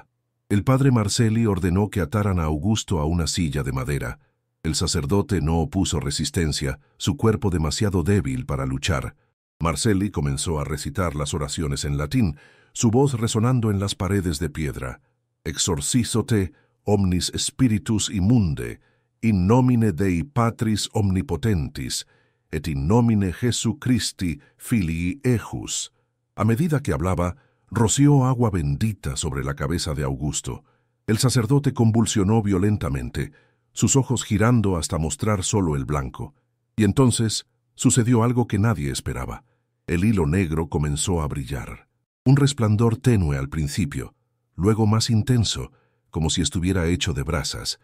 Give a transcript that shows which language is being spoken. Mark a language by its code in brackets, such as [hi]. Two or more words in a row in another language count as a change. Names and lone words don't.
[es] El padre Marcelli ordenó que ataran a Augusto a una silla de madera. El sacerdote no opuso resistencia, su cuerpo demasiado débil para luchar. Marcelli comenzó a recitar las oraciones en latín, su voz resonando en las paredes de piedra. [la] Exorcizote omnis spiritus immunde, in nomine Dei Patris omnipotentis, et in nomine Jesu Christi filii ejus. [es] A medida que hablaba, roció agua bendita sobre la cabeza de Augusto. El sacerdote convulsionó violentamente, sus ojos girando hasta mostrar solo el blanco. Y entonces sucedió algo que nadie esperaba. El hilo negro comenzó a brillar. Un resplandor tenue al principio, luego más intenso, como si estuviera hecho de brasas.